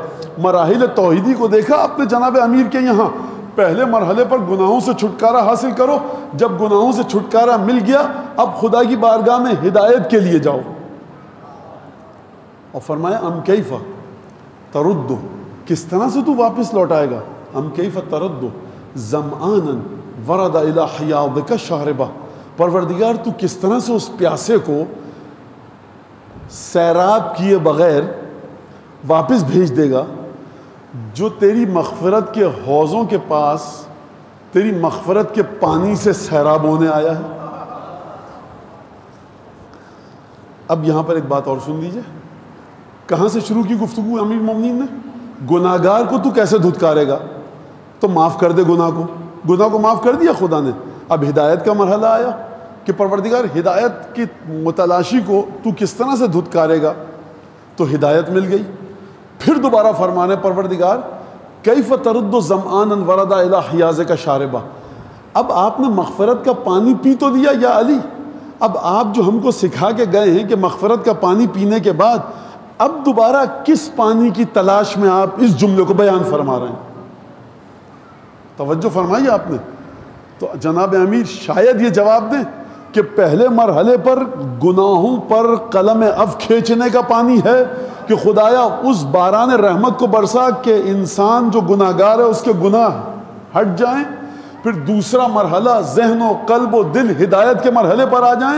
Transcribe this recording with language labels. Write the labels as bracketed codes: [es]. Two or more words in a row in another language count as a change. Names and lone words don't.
[ur] مراحل توحیدی کو دیکھا اپنے جناب امیر کے یہاں، پہلے مرحلے پر گناہوں سے چھٹکارا حاصل کرو، جب گناہوں سے چھٹکارا مل گیا اب خدا کی بارگاہ میں ہدایت کے لیے جاؤ۔ اور فرمایا [ar] ام کیف تردو، [ur] کس طرح سے تو واپس لوٹائے گا؟ [ar] ام کیف تردو ظمآنا ورد الی حیاضک شاربہ، [ur] پروردگار تو کس طرح سے اس پیاسے کو سیراب کیے بغیر واپس بھیج دے گا جو تیری مغفرت کے حوضوں کے پاس تیری مغفرت کے پانی سے سیراب ہونے آیا ہے۔ اب یہاں پر ایک بات اور سن لیجئے، کہاں سے شروع کی گفتگو امیر المومنین نے؟ گناہگار کو تو کیسے دھتکارے گا؟ تو معاف کر دے گناہ کو معاف کر دیا خدا نے۔ اب ہدایت کا مرحلہ آیا کہ پروردگار ہدایت کی متلاشی کو تو کس طرح سے دھتکارے گا؟ تو ہدایت مل گئی۔ پھر دوبارہ فرمانے پروردگار [ar] کیف ترد ظمآنا ورد الی حیاضک شاربہ، [ur] اب آپ نے مغفرت کا پانی پی تو لیا یا علی، اب آپ جو ہم کو سکھا کے گئے ہیں کہ مغفرت کا پانی پینے کے بعد اب دوبارہ کس پانی کی تلاش میں آپ اس جملے کو بیان فرما رہے ہیں؟ توجہ فرمائی آپ نے۔ تو جناب امیر شاید یہ جواب دیں کہ پہلے مرحلے پر گناہوں پر قلم عفو کھینچنے کا پانی ہے کہ خدایا اس باران رحمت کو برسا کہ انسان جو گناہگار ہے اس کے گناہ ہٹ جائیں، پھر دوسرا مرحلہ ذہن و قلب و دل ہدایت کے مرحلے پر آ جائیں۔